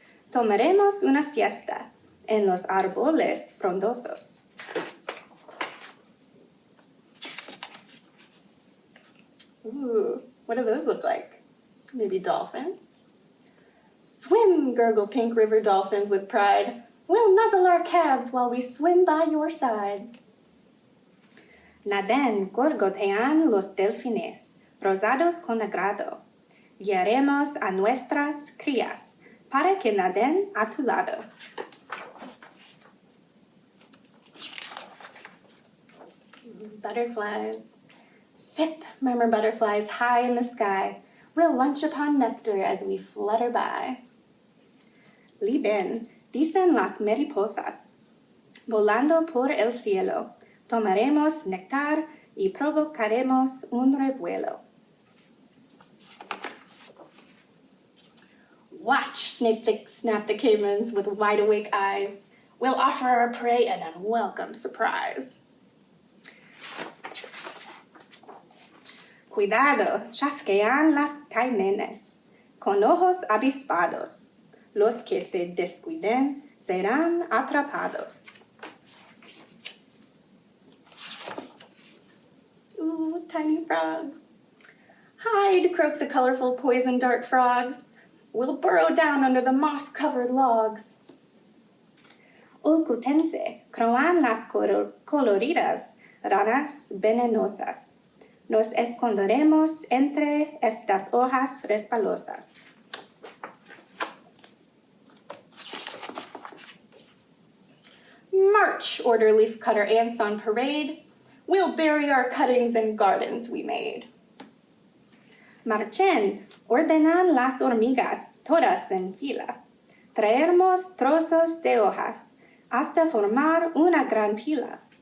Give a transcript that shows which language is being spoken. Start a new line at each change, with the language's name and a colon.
Spanish: Tomaremos una siesta en los árboles frondosos.
English: Ooh, what do those look like? Maybe dolphins? Swim, gurgle pink river dolphins with pride. We'll nuzzle our calves while we swim by your side.
Spanish: Naden gorgotean los delfines, rosados con agrado. Guiaremos a nuestras crías para que naden a tu lado.
English: Butterflies. Sip, murmur butterflies high in the sky. We'll lunch upon nectar as we flutter by.
Spanish: Liben, dicen las mariposas. Volando por el cielo, tomaremos néctar y provocaremos un revuelo.
English: Watch, snap the caimans with wide-awake eyes. We'll offer our prey an unwelcome surprise.
Spanish: Cuidado, chasquean las caimanes, con ojos avispados. Los que se descuiden serán atrapados.
English: Ooh, tiny frogs. Hide, croak the colorful poison dart frogs. We'll burrow down under the moss-covered logs.
Spanish: Ocultense, croan las coloridas ranas venenosas. Nos esconderemos entre estas hojas resbalosas.
English: March, order leaf-cutter ants on parade. We'll bury our cuttings in gardens we made.
Spanish: Marchen, ordenan las hormigas, todas en fila. Traeremos trozos de hojas hasta formar una gran pila.